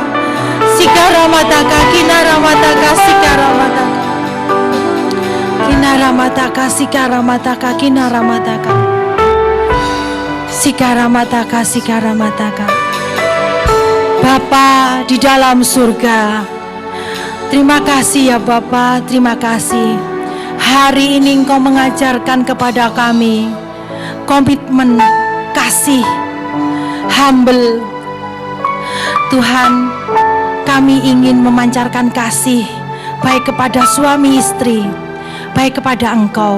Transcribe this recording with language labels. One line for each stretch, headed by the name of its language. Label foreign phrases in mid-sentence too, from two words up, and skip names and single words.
Indonesian: Sikaramataka, kinaramataka. Sikaramataka. Kinaramataka, sikaramataka, kinaramataka. Sikaramataka, sikaramataka. Bapa di dalam surga, terima kasih ya Bapa, terima kasih. Hari ini Engkau mengajarkan kepada kami komitmen kasih, humble. Tuhan, kami ingin memancarkan kasih baik kepada suami istri, baik kepada Engkau.